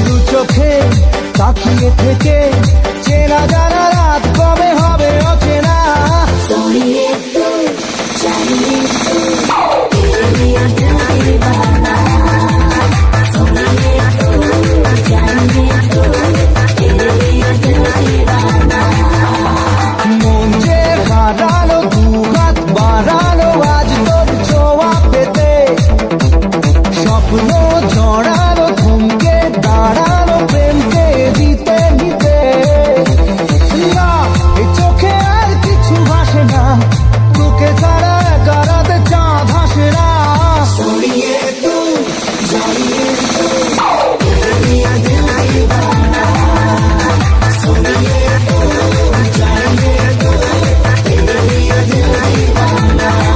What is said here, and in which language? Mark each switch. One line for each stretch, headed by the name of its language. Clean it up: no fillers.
Bangla: চোখে তাকিয়ে থেকে চেনা জানা রাত কবে হবে অচেনা।
Hindi: सोनिए तू जानिए तू तेरे लिए दिल दीवाना। सोनिए तू जानिए तू तेरे लिए दिल दीवाना।
Bangla: মন যে হারানো, দুহাত বাড়ানো আজ তোর ছোঁয়া পেতে, স্বপ্ন জড়ানো, থমকে দাঁড়ানো প্রেমকে দিতে দিতে। না এই চোখে আর কিছু ভাসে না, তোকে ছাড়া গারাতে চাঁদ হাসে না।
Hindi: सोनिए तू जानिए तू तेरे लिए दिल दीवाना। सोनिए तू जानिए तू तेरे लिए दिल दीवाना।